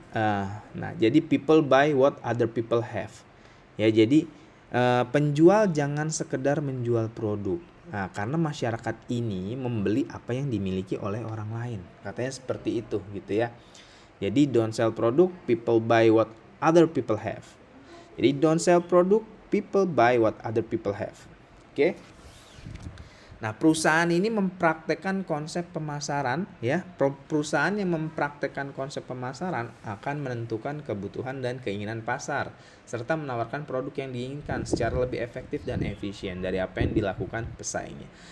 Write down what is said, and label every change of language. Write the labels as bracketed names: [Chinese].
[Indonesian] Nah, jadi [English] people buy what other people have. [Indonesian] Ya, jadi penjual jangan sekedar menjual produk. Nah, karena masyarakat ini membeli apa yang dimiliki oleh orang lain. Katanya seperti itu gitu ya. Jadi [English] don't sell product, people buy what other people have. [Indonesian] Jadi [English] don't sell product, people buy what other people have. [Indonesian] Oke. Nah, perusahaan ini mempraktekkan konsep pemasaran ya. Perusahaan yang mempraktekkan konsep pemasaran akan menentukan kebutuhan dan keinginan pasar serta menawarkan produk yang diinginkan secara lebih efektif dan efisien dari apa yang dilakukan pesaingnya.